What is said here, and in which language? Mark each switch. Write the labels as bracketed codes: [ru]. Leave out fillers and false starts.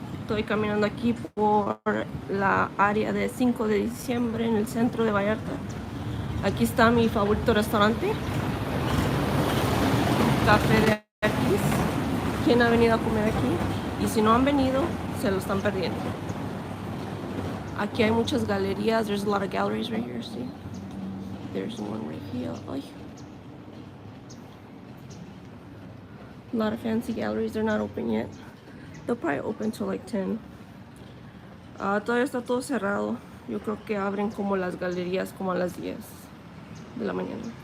[es] Estoy caminando aquí por la área de 5 de diciembre en el centro de Vallarta. Aquí está mi favorito restaurante, Café de Artis. ¿Quién ha venido a comer aquí? Y si no han venido, se lo están perdiendo. Aquí hay muchas galerías. [en] There's a lot of galleries right here, see? There's one right here. Ay. A lot of fancy galleries. They're not open yet. They'll probably open till like 10. [es] Todavía está todo cerrado. Yo creo que abren como las galerías como a las 10 de la mañana.